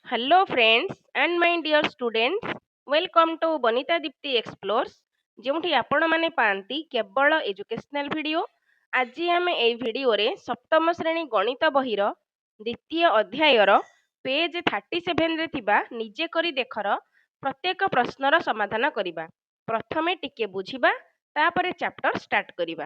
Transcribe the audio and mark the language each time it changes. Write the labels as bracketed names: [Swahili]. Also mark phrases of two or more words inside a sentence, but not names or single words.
[English] Hello, friends, and my dear students. Welcome to Bonita Dipti Explores, [Odia] ଯେଉଁଠି ଆପଣମାନେ ପାଆନ୍ତି କେବଳ [English] educational video. [Odia] ଆଜି ଆମେ ଏହି ଭିଡ଼ିଓରେ ସପ୍ତମ ଶ୍ରେଣୀ ଗଣିତ ବହିର ଦ୍ୱିତୀୟ ଅଧ୍ୟାୟର ପେଜ୍ 37ରେ ଥିବା ନିଜେ କରି ଦେଖର ପ୍ରତ୍ୟେକ ପ୍ରଶ୍ନର ସମାଧାନ କରିବା। ପ୍ରଥମେ ଟିକେ ବୁଝିବା, ତାପରେ [English] chapter start [Odia] କରିବା।